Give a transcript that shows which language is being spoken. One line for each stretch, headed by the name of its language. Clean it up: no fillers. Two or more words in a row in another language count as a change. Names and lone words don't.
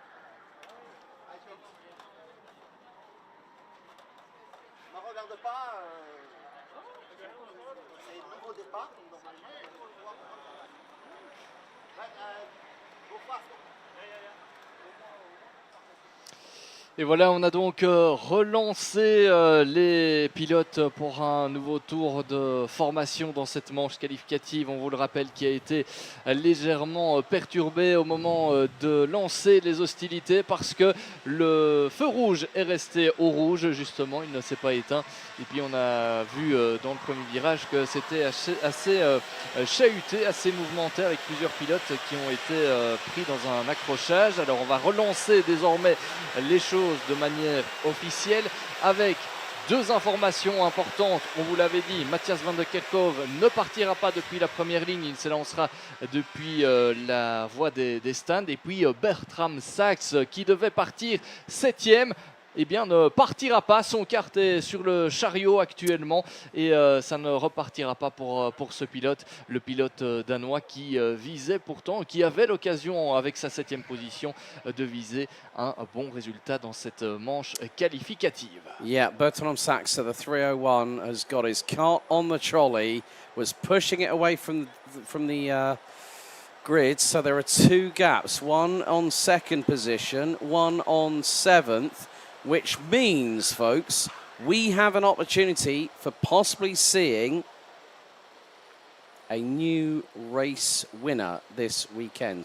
English: I think.
French: Ne regarde pas. C'est le nouveau départ, donc normalement, on va pouvoir voir.
English: But go fast.
French: Et voilà, on a donc relancé les pilotes pour un nouveau tour de formation dans cette manche qualificative. On vous le rappelle, qui a été légèrement perturbée au moment de lancer les hostilités parce que le feu rouge est resté au rouge, justement, il ne s'est pas éteint. Et puis on a vu dans le premier virage que c'était assez chahuté, assez mouvementé, avec plusieurs pilotes qui ont été pris dans un accrochage. Alors on va relancer désormais les choses de manière officielle avec deux informations importantes. On vous l'avait dit, Matthias van der Kerkhoff ne partira pas depuis la première ligne, il se lancera depuis la voie des stands. Et puis Bertram Sachs, qui devait partir 7e, eh bien, ne partira pas. Son kart est sur le chariot actuellement et ça ne repartira pas pour ce pilote, le pilote danois qui visait pourtant, qui avait l'occasion avec sa 7e position de viser un bon résultat dans cette manche qualificative.
English: Yeah, Bertrand Sachs at the 301 has got his kart on the trolley, was pushing it away from the grid, so there are two gaps, one on 2nd position, one on 7th. Which means, folks, we have an opportunity for possibly seeing a new race winner this weekend.